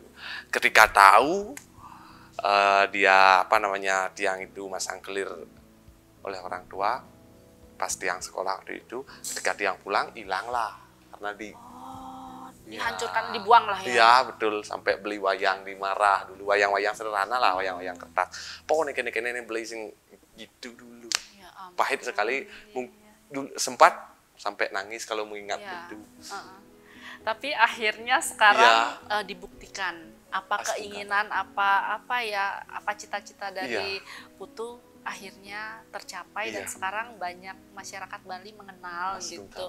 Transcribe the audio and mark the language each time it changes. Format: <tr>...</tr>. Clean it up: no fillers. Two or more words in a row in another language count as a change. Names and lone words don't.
<id>Ketika tahu dia apa namanya tiang itu masang clear oleh orang tua, pas tiang sekolah waktu itu, ketika tiang pulang hilanglah karena dihancurkan, dibuang lah ya. Iya betul, sampai beli wayang dimarah dulu, wayang-wayang sederhana lah, wayang-wayang kertas. Pokoknya</id> <ban>kene-kene beli sing</ban> <id>gitu dulu. Ya, pahit sekali, sempat sampai nangis kalau mengingat itu. Tapi akhirnya sekarang dibuktikan apa keinginan, apa cita-cita dari Putu akhirnya tercapai dan sekarang banyak masyarakat Bali mengenal gitu.</id>